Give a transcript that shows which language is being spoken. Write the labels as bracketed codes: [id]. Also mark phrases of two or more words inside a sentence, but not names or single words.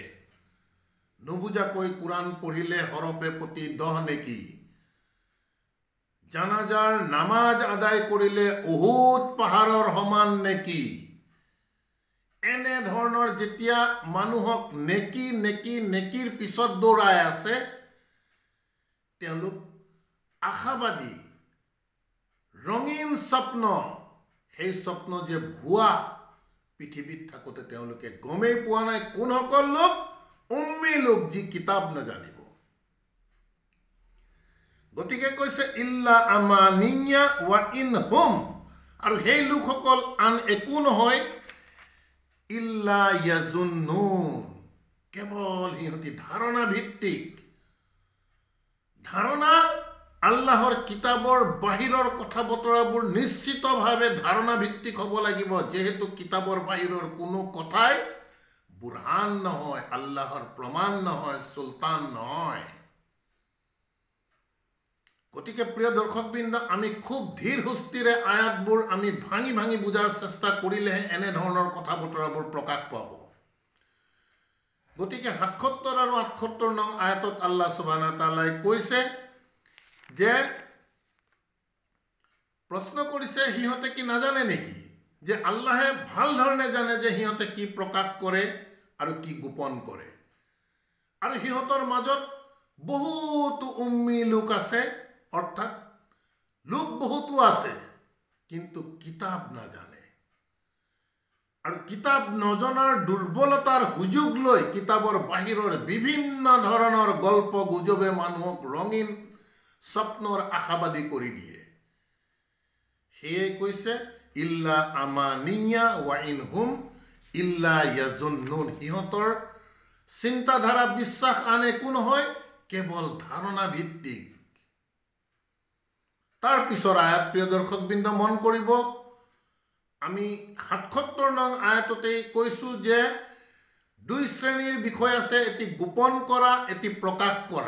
[as] নুবুজাকৈ কোৰআন পঢ়িলে হৰফে প্ৰতি 10 নেকি, জানাজাৰ নামাজ আদায় কৰিলে উহুদ পাহাৰৰ সমান নেকি, এনে ধৰণৰ যেতিয়া মানুহক নেকি নেকি নেকিৰ পিছত দৌৰাই আছে, তেওঁলোক আশাবাদী, ৰঙীন স্বপ্ন, সেই স্বপ্ন যে ভুৱা, পৃথিৱীত থাকোঁতে তেওঁলোকে গমেই পোৱা নাই। কোনসকল লোক? উম্মি লোক, যি কিতাপ নাজানিব। গতিকে কৈছে [ar] إلا أماني وإن هم, [as] আৰু সেই লোকসকল আন একো নহয়, [ar] إلا يظنون, [as] কেৱল সিহঁতি ধাৰণা ভিত্তিক। ধাৰণা, আল্লাহৰ কিতাবৰ বাহিৰৰ কথা বতৰাবোৰ নিশ্চিতভাৱে ধাৰণা ভিত্তিক হ'ব লাগিব। যেহেতু কিতাবৰ বাহিৰৰ কোনো কথাই বুৰহান নহয়, আল্লাহৰ প্ৰমাণ নহয়, চুলতান নহয়। গতিকে প্ৰিয় দৰ্শকবৃন্দ, আমি খুব ধীৰ সুস্থিৰে আয়াতবোৰ আমি ভাঙি ভাঙি বুজাৰ চেষ্টা কৰিলেহে এনেধৰণৰ কথা বতৰাবোৰ প্ৰকাশ পাব। গতিকে ৭৭ আৰু ৭৮ নং আয়াতত আল্লাহ [ar] سبحانه وتعالى [as] কৈছে যে, প্ৰশ্ন কৰিছে, সিহঁতে কি নাজানে নেকি? যে আল্লাহে ভাল ধৰণে জানে যে সিহঁতে কি প্ৰকাশ কৰে আৰু কি গোপন কৰে। আৰু সিহঁতৰ মাজত বহুতো উম্মি লোক আছে, অৰ্থাৎ লোক বহুতো আছে, কিন্তু কিতাপ নাজানে। আৰু কিতাপ নজনাৰ দুৰ্বলতাৰ সুযোগ লৈ কিতাবৰ বাহিৰৰ বিভিন্ন ধৰণৰ গল্প গুজবে মানুহক ৰঙীন স্বপ্নৰ আশাবাদী কৰি দিয়ে। সেয়ে কৈছে [ar] إلا أماني وإن هم إلا يظنون, [as] সিহঁতৰ চিন্তাধাৰা, বিশ্বাস আন একো নহয়, কেৱল ধাৰণা ভিত্তিক। তাৰ পিছৰ আয়াত প্ৰিয় দৰ্শকবৃন্দ মন কৰিব, আমি ৭৭ নং আয়াততেই কৈছোঁ যে দুই শ্ৰেণীৰ বিষয় আছে, এটি গোপন কৰা, এটি প্ৰকাশ কৰা।